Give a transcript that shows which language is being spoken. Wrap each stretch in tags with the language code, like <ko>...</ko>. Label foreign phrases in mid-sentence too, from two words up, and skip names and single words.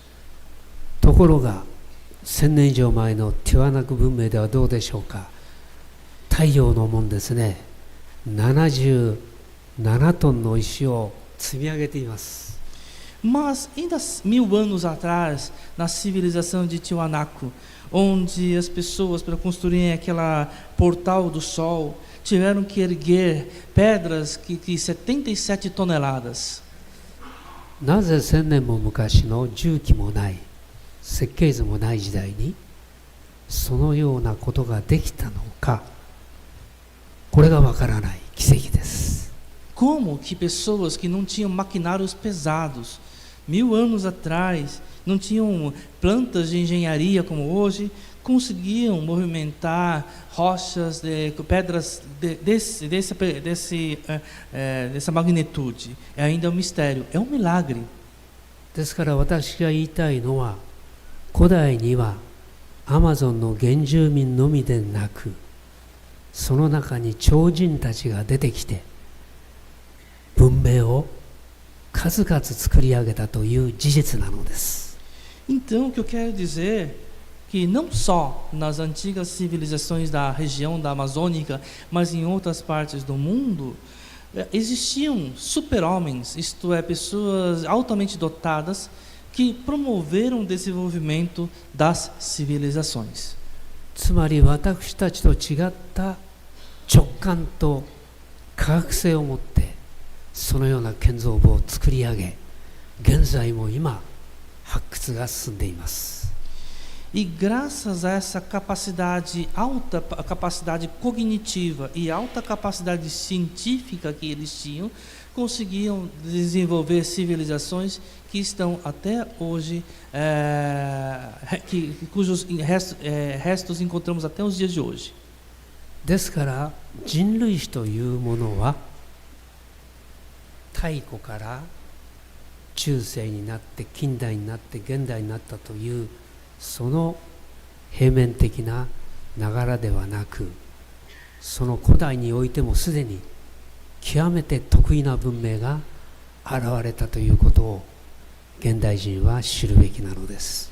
<ja>ところが1000年以上前のティワナク文明ではどうでしょうか。太陽の門ですね、77トンの石を積み上げています。</ja> <pt>Mas ainda 1000 anos atrás, na civilização de Tiwanaku, onde as pessoas, para construírem aquela portal do sol, tiveram que erguer pedras que 77 toneladas.</pt> <ja>なぜ1000年も昔の重機もない設計図もない時代にそのようなことができたのか、これがわからない奇跡です。</ja> <pt>Como que pessoas que não tinham maquinários pesados, 1000 anos atrás, não tinham plantas de engenharia como hoje, conseguiam movimentar rochas, pedras dessa magnitude? É ainda um mistério, é um milagre.</pt> <ja>ですから私が言いたいのは、古代にはアマゾンの原住民のみでなく、その中に超人たちが出てきて文明を数々作り上げたという事実なのです。</ja> <pt>Então, o que eu quero dizer é que não só nas antigas civilizações da região da Amazônica, mas em outras partes do mundo, Existiam super-homens, isto é, pessoas altamente dotadas, que promoveram o desenvolvimento das civilizações.</pt> <ja>つまり私たちと違った直感と科学性を持ってそのような建造物を作り上げ、現在も今発掘が進んでいます。</ja> <pt>E graças a essa capacidade, alta capacidade cognitiva e alta capacidade científica que eles tinham, conseguiam desenvolver civilizações que estão até hoje, cujos restos encontramos até os dias de hoje.</pt> <ja>ですから人類史というものは太古から中世になって近代になって現代になったというその平面的な流れではなく、その古代においてもすでに極めて特異な文明が現れたということを現代人は知るべきなのです。</ja>